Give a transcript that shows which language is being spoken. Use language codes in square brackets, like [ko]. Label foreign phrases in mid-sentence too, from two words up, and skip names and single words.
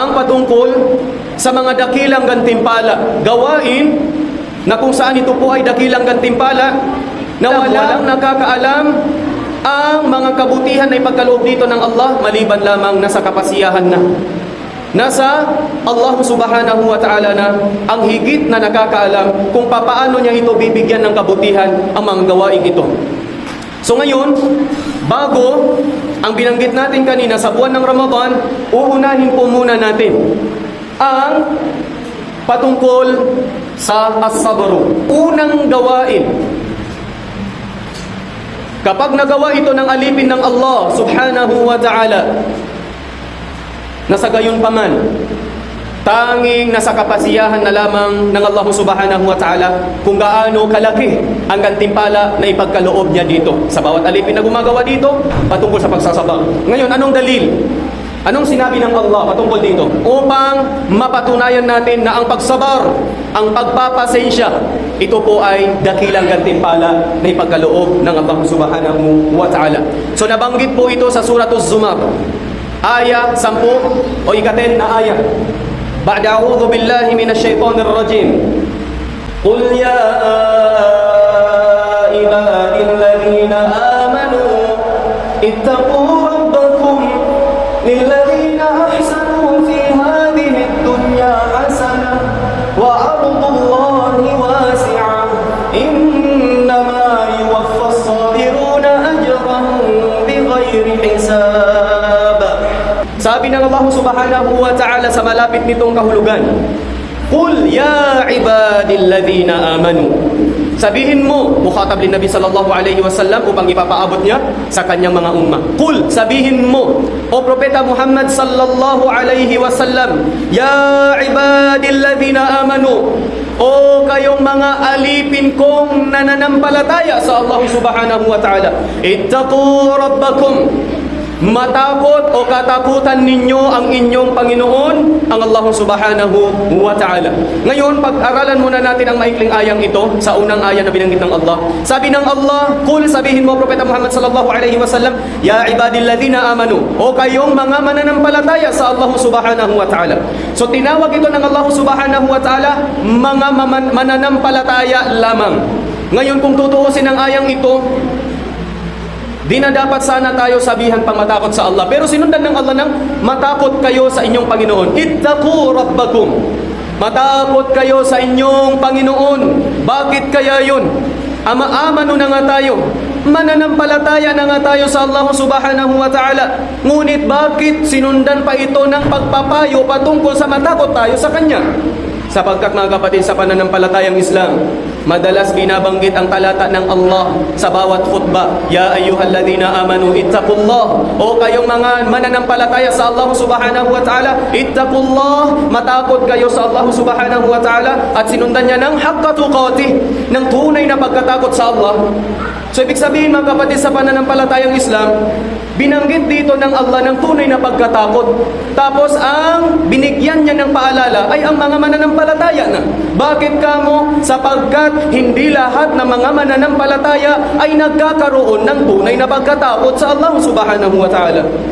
[tl] ang patungkol sa mga dakilang gantimpala, gawain na kung saan ito po ay dakilang gantimpala na walang nakakaalam ang mga kabutihan na ipagkaloob dito ng Allah maliban lamang nasa kapasiyahan na. Nasa Allah [ar] سبحانه وتعالى [tl] na ang higit na nakakaalam kung papaano niya ito bibigyan ng kabutihan ang mga gawain ito. So ngayon, bago ang binanggit natin kanina sa buwan ng Ramadan, uunahin po muna natin ang patungkol sa as-sabru. Unang gawain. Kapag nagawa ito ng alipin ng Allah [ar] سبحانه وتعالى, [tl] nasa gayon paman, tanging nasa kapasiyahan na lamang ng Allah [ar] سبحانه وتعالى [tl] kung gaano kalaki ang gantimpala na ipagkaloob niya dito sa bawat alipin na gumagawa dito patungkol sa pagsasaba. Ngayon, anong dalil? Anong sinabi ng Allah patungkol dito? Upang mapatunayan natin na ang pagsabar, ang pagpapasensya, ito po ay dakilang gantimpala na ipagkaloob ng Allah [ar] سبحانه وتعالى. [tl] So nabanggit po ito sa Suratul Zumar, aya 10 o ika-10 na aya. [ar] بعد أعوذ بالله من الشيطان الرجيم. قل يا عبادي الذين آمنوا اتقوا ربكم للذين أحسنوا في هذه الدنيا حسنة وأرض الله واسعة إنما يوفى الصابرون أجرهم بغير حساب. [tl] Sabi ng Allah [ar] سبحانه وتعالى [tl] sa malapit nitong kahulugan, [ar] قل يا عبادي الذين آمنوا. [tl] Sabihin mo, mukhatab din Nabi [ar] صلى الله عليه وسلم [tl] upang ipapaabot niya sa kanyang mga ummah. Qul, sabihin mo, o Propeta Muhammad [ar] صلى الله عليه وسلم, يا عبادي الذين آمنوا, [tl] o kayong mga alipin kong nananampalataya sa Allah [ar] سبحانه وتعالى, اتقوا ربكم, [tl] matakot o katakutan ninyo ang inyong Panginoon, ang Allah [ar] سبحانه وتعالى. [tl] Ngayon, pag-aralan muna natin ang maikling ayang ito sa unang aya na binanggit ng Allah. Sabi ng Allah, Qul, sabihin mo, Propeta Muhammad [ar] صلى الله عليه وسلم, يا عبادي الذين آمنوا, [tl] o kayong mga mananampalataya sa Allah [ar] سبحانه وتعالى. [tl] So tinawag ito ng Allah [ar] سبحانه وتعالى [tl] mga mananampalataya lamang. Ngayon, kung tutuusin ang ayang ito, di na dapat sana tayo sabihan pang matakot sa Allah. Pero sinundan ng Allah ng matakot kayo sa inyong Panginoon. [ar] اتقوا ربكم. [tl] Matakot kayo sa inyong Panginoon. Bakit kaya yun? Ama-amano na nga tayo. Mananampalataya na nga tayo sa Allah [ar] سبحانه وتعالى. [tl] Ngunit bakit sinundan pa ito ng pagpapayo patungkol sa matakot tayo sa Kanya? Sapagkat mga kapatid, sa pananampalatayang Islam, madalas binabanggit ang talata ng Allah sa bawat khutbah. [ar] يا أيها الذين آمنوا اتقوا الله. [tl] O kayong mga mananampalataya sa Allah [ar] سبحانه وتعالى, [tl] ittaqullah, matakot kayo sa Allah [ar] سبحانه وتعالى. [tl] At sinundan niya ng [ar] حق تقاته, [tl] ng tunay na pagkatakot sa Allah. So ibig sabihin mga kapatid, sa pananampalatayang Islam, binanggit dito ng Allah ng tunay na pagkatakot. Tapos ang binigyan niya ng paalala ay ang mga mananampalataya na. Bakit kamo? Sapagkat hindi lahat ng mga mananampalataya ay nagkakaroon ng tunay na pagkatakot sa Allah [ar] سبحانه وتعالى.